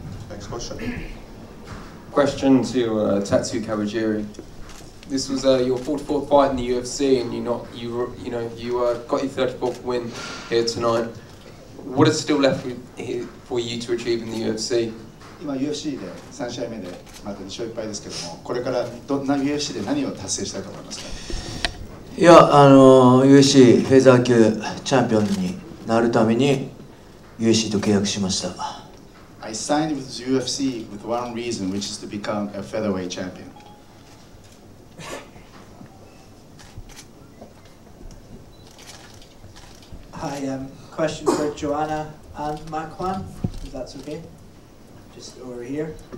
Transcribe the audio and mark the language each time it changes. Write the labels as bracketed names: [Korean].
[English] Next question. Question to Tatsu Kawajiri. This was your 44th fight in the UFC, and you got your 34th win here tonight. What is still left for you to achieve in the UFC? [Japanese] 今 UFC で3試合目でまだ2勝1敗ですけども、これからUFC で何を達成したいと思いますか？いや、UFC フェザー級チャンピオンになるために UFC と契約しました。 [English] I signed with UFC with one reason, which is to become a featherweight champion. Hi, question for Joanna and Makwan, if that's okay. Just over here.